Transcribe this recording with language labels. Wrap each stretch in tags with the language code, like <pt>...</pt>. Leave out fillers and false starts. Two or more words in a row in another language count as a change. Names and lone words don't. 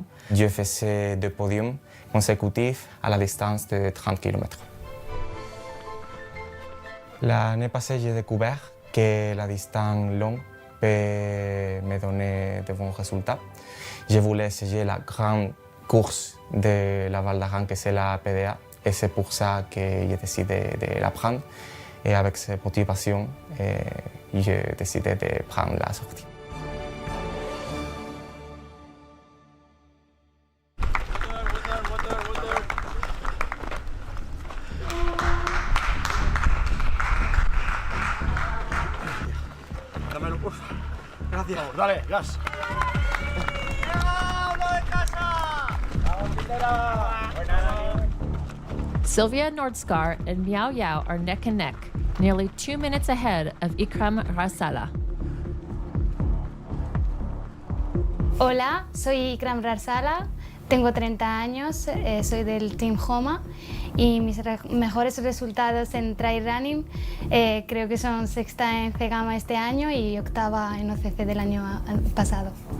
<fr>Je faisais deux podiums consécutifs à la distance de 30 km. L'année passée, j'ai découvert que la distance longue peut me donner de bons résultats. Je voulais essayer la grande course de la Val d'Aran, que c'est la PDA, et c'est pour ça que j'ai décidé de la prendre. Et avec cette motivation, j'ai décidé de prendre la sortie.</fr> <es>Dámelo, porfa. Gracias. Dale, gas.</es> <en>Sylvia Nordskar and Miao Yao are neck and neck, nearly 2 minutes ahead of Ikram Rarsala.</en> <es>Hola, soy Ikram Rarsala, tengo 30 años, soy del Team HOMA y mis mejores resultados en</es> <en>trail running</en> <es>creo que son sexta en C-Gama este año y octava en OCC del año pasado.</es>